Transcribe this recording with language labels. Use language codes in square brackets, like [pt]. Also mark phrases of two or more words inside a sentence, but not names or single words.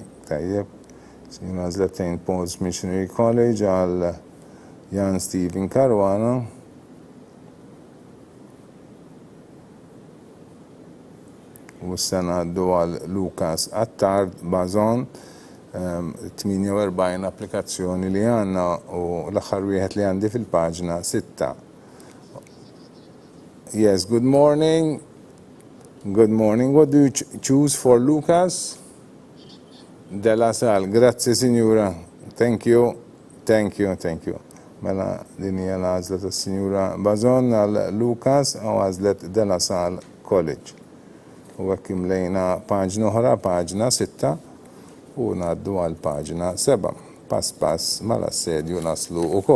[mt] Tajjeb. Signora għazlet St. Paul's Missionary College għal Jan Steven Caruana. U s-sena għaddu għal Lukas Attard Bazon, 48 applikazzjoni li għanna u l-axar wieħed li għandi fil-paġna 6. [en] Yes, good morning. Good morning. What do you choose for Lucas? [it] Della Salle. Grazie, Signora. [en] Thank you. [mt] Mela din hija l-għażla tas-Sinjura Bazon għal Lucas u għażlet Della Salle College. U għek imlejna paġna oħra, paġna 6, u naddu għal paġna 7. Pass mal-assedju naslu u koll.